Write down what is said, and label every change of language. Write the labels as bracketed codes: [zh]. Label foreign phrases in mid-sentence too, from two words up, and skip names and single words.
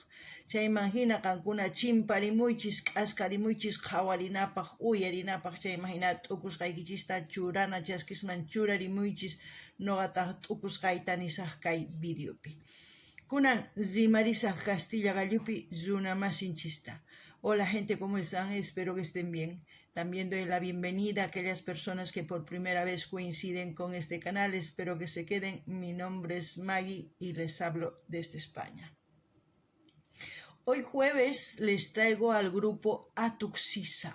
[qu] Chayman hina qankuna chimparimuychis, k'askarimuychis qawarinapaq, uyarinapaq, chayman hina t'ukusqaykichista churana chaskisman churarimuychis noqataq t'ukusqayta nisaq kay videopi. Kunan rimarisaq Castilla Gallupi runa masinchista. [es] Hola gente, ¿cómo están? Espero que estén bien. También doy la bienvenida a aquellas personas que por primera vez coinciden con este canal. Espero que se queden. Mi nombre es Maggie y les hablo desde España. Hoy jueves les traigo al grupo Atuqsisa.